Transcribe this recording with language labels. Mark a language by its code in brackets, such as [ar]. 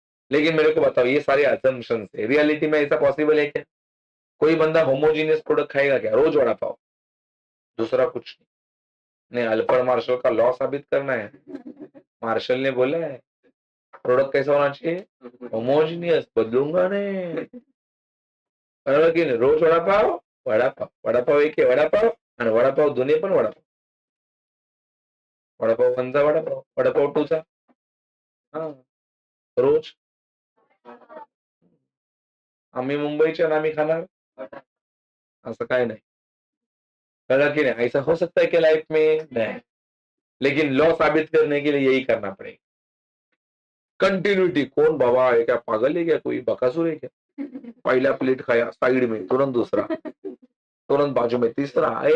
[hi] लेकिन मेरे को बताओ, ये सारे अजम्पशन है, रियलिटी में ऐसा पॉसिबल है क्या? कोई बंदा होमोजीनियस प्रोडक्ट खाएगा क्या रोज वड़ा पाव? दूसरा कुछ नहीं। अल्फ्रेड मार्शल का लॉ साबित करना है, मार्शल ने बोला है प्रोडक्ट कैसा होना चाहिए? होमोजीनियस। बदलूंगा नहीं, [mr] बरोबर की नाही? रोज वडापाव, वडापाव, वडापाव एक आहे, वडापाव आणि वडापाव दोन्ही पण वडापाव, वडापाव वनचा वडापाव, वडापाव टूचा, हा रोज। आम्ही मुंबईचे आणि आम्ही खाणार, असं काय नाही, कळलं की [hi] नहीं? ऐसा हो सकता है कि लाइफ में नहीं, लेकिन लॉ साबित करने के लिए यही करना पड़ेगा। कंटिन्यूटी। कौन बाबा है क्या, पागल है क्या, कोई बकासुर है क्या? पहला प्लेट खाया साइड में, तुरंत दूसरा, तुरंत बाजू में तीसरा।